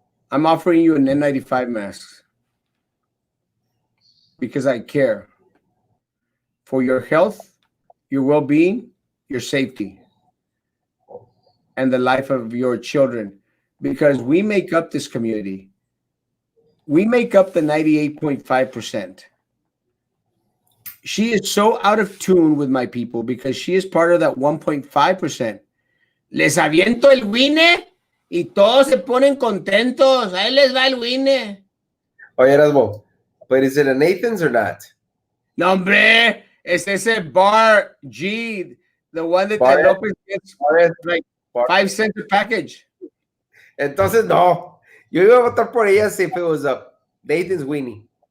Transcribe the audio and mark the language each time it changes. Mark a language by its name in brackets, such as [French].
[English] I'm offering you an N95 mask because I care for your health, your well-being, your safety, and the life of your children, because we make up this community. We make up the 98.5%. She is so out of tune with my people because she is part of that 1.5%. [Spanish] Les aviento el wine y todos se ponen contentos. Ahí les va el wine. [English] Oye, Erasmo, but is it a Nathan's or not? [Spanish] No, hombre, es ese [English] Bar G, the one that Lopez gets like 5 cents a package. [Spanish] Entonces, no. Yo iba a votar por ella [English] if it was a Nathan's Weenie.